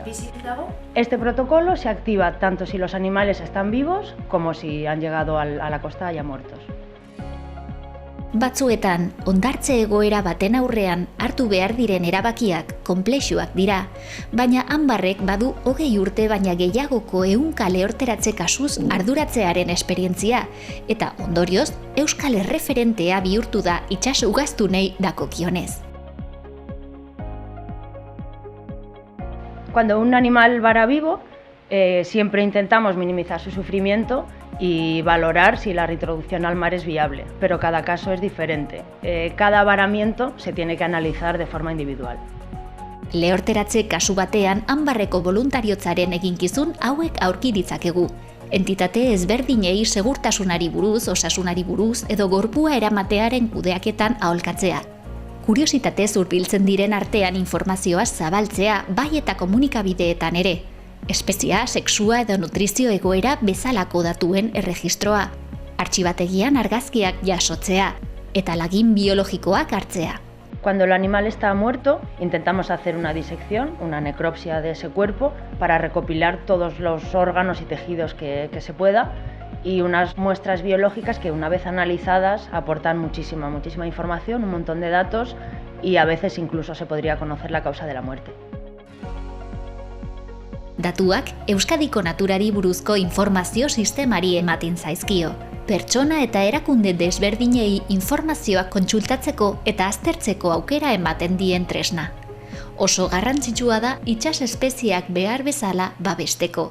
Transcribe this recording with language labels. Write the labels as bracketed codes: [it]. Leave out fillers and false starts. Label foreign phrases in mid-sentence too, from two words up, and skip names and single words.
[es] Este protocolo se activa tanto si los animales están vivos como si han llegado a la costa ya muertos. [eu] Batzuetan, hondartze egoera baten aurrean hartu behar diren erabakiak konplexuak dira, baina Ambarrek badu 20 urte baina gehiagoko 100 lehorteratze kasuz arduratzearen esperientzia, eta ondorioz, euskal erreferentea bihurtu da itsas ugaztunei dakokionez. [es] Cuando un animal vara vivo, siempre intentamos minimizar su sufrimiento y valorar si la reintroducción al mar es viable, pero cada caso es diferente. Cada varamiento se tiene que analizar de forma individual. [eu] Lehorteratze kasu batean Ambarreko boluntariotzaren eginkizun hauek aurki ditzakegu. Entitate ezberdinei segurtasunari buruz, osasunari buruz edo gorpua eramatearen kudeaketan aholkatzea. Kuriositatez hurbiltzen diren artean informazioa zabaltzea bai eta komunikabideetan ere. Espezia, sexua edo nutrizio egoera bezalako datuen erregistroa. Artxibategian argazkiak jasotzea eta lagin biologikoak hartzea. [es] Cuando el animal está muerto, intentamos hacer una disección, una necropsia de ese cuerpo, para recopilar todos los órganos y tejidos que se pueda, y unas muestras biológicas que una vez analizadas aportan muchísima información, un montón de datos, y a veces incluso se podría conocer la causa de la muerte. [eu] Datuak Euskadiko naturari buruzko informazio sistemari ematen zaizkio. Pertsona eta erakunde desberdinei informazioak kontsultatzeko eta aztertzeko aukera ematen dien tresna. Oso garrantzitsua da itsas espezieak behar bezala babesteko.